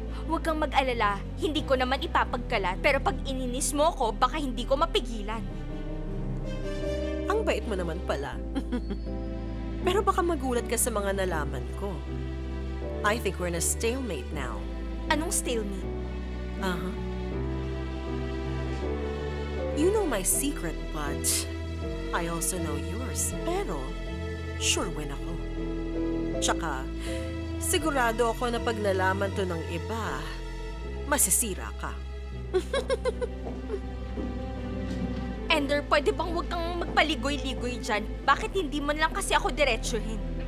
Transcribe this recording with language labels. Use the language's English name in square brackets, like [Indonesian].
[Filipino] Huwag kang mag-alala, hindi ko naman ipapagkalat. Pero pag ininis mo ko, baka hindi ko mapigilan. Ang bait mo naman pala. Pero baka magulat ka sa mga nalaman ko. [English] I think we're in a stalemate now. [Filipino] Anong stalemate? [English] You know my secret, but I also know yours. [Filipino] Pero, sure win ako. Tsaka, sigurado ako na pag nalaman to ng iba, masisira ka. Ender, pwede bang huwag kang magpaligoy-ligoy dyan? Bakit hindi mo lang kasi ako diretsuhin?